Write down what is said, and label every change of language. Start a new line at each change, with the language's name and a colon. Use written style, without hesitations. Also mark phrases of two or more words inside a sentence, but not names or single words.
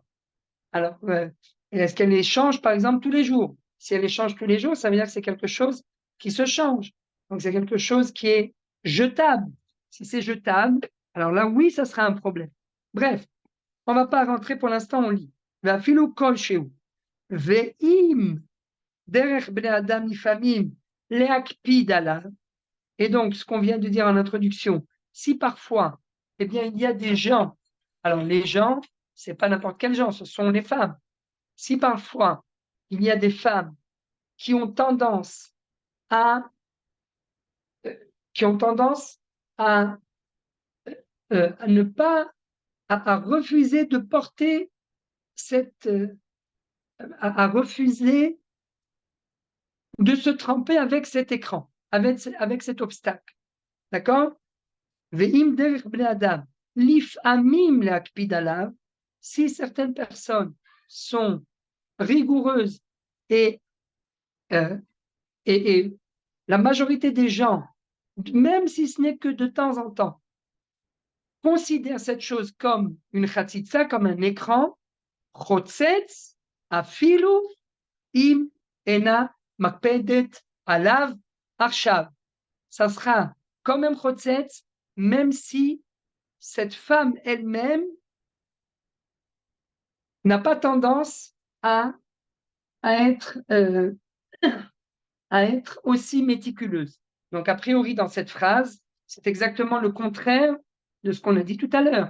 French: Alors, est-ce qu'elle les change, par exemple, tous les jours? Si elle les change tous les jours, ça veut dire que c'est quelque chose qui se change. Donc, c'est quelque chose qui est jetable. Si c'est jetable, alors là, oui, ça sera un problème. Bref, on ne va pas rentrer pour l'instant, on lit.
Hebrew: ואפילו כלשהו, ואם דרך בני אדם לפעמים להקפיד עליו,
French: et donc ce qu'on vient de dire en introduction, si parfois, eh bien, il y a des gens, alors les gens, c'est pas n'importe quels gens, ce sont les femmes. Si parfois il y a des femmes qui ont tendance à, qui ont tendance à ne pas, à refuser de porter cette, à refuser de se tremper avec cet écran, avec cet obstacle. D'accord?
Hebrew: ואם דרך בני אדם, לפעמים להקפיד עליו,
French: si certaines personnes sont rigoureuses et, et la majorité des gens, même si ce n'est que de temps en temps, considèrent cette chose comme une chatzitza, comme un écran,
Hebrew: חוצץ, אפילו, אם, אינה, מקפדת, עליו, עכשיו.
French: Ça sera comme un chotzetz, même si cette femme elle-même n'a pas tendance à, être, à être aussi méticuleuse. Donc, a priori, dans cette phrase, c'est exactement le contraire de ce qu'on a dit tout à l'heure.